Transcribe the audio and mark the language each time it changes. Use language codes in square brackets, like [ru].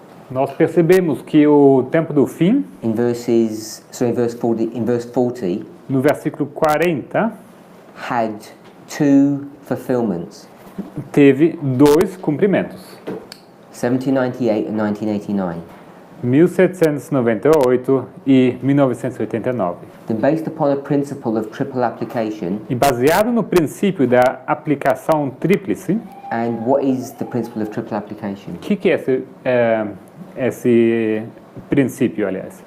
[pt] nós percebemos que o tempo do fim, [en] in verse 40, [pt] no versículo 40, [en] had two fulfillments, [pt] teve dois cumprimentos. [en] 1798 and 1989. [pt] 1798 e 1989. [en] Then based upon a principle of triple application, [pt] E baseado no princípio da aplicação tríplice, [en] and what is the principle of triple application? [pt] o que é esse princípio, aliás?